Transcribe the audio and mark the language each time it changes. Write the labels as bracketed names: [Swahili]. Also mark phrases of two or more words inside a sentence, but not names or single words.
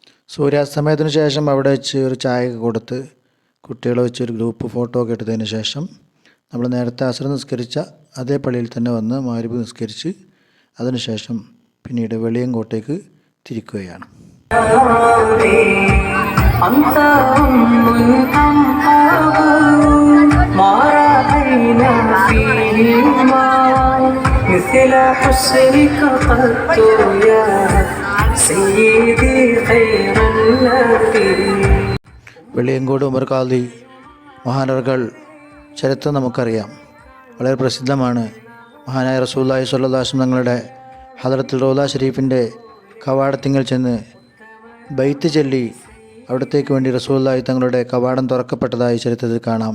[Malayalam] സൂര്യാസ്തമയത്തിന് ശേഷം അവിടെ വെച്ച് ഒരു ചായയൊക്കെ കൊടുത്ത് കുട്ടികളെ വെച്ച് ഒരു ഗ്രൂപ്പ് ഫോട്ടോ ഒക്കെ എടുത്തതിന് ശേഷം നമ്മൾ നേരത്തെ അസ്ർ നിസ്കരിച്ച അതേ പള്ളിയിൽ തന്നെ വന്ന് മഗ്‌രിബ് നിസ്കരിച്ച് അതിനുശേഷം പിന്നീട് വെളിയങ്കോട്ടേക്ക് തിരിക്കുകയാണ്. [Arabic] أنت أم أم ما رأينا فيهما مثل حسنك قط يا سيدي خير النبي. [Malayalam] വെളിയങ്കോട് ഉമർ ഖാദി മഹാനവർകൾ ചരിത്രം നമുക്കറിയാം, വളരെ പ്രസിദ്ധമാണ്. മഹാനായ [Arabic] رسول الله صلى الله عليه وسلم [Malayalam] തങ്ങളുടെ ഹദ്റത്തുൽ റൗള ഷരീഫിൻ്റെ കവാടത്തിങ്കൽ ചെന്ന് ബൈത്ത് ചൊല്ലി അവിടത്തേക്ക് വേണ്ടി റസൂലുള്ളാഹി തങ്ങളുടെ കവാടം തുറക്കപ്പെട്ടതായി ചരിത്രത്തിൽ കാണാം.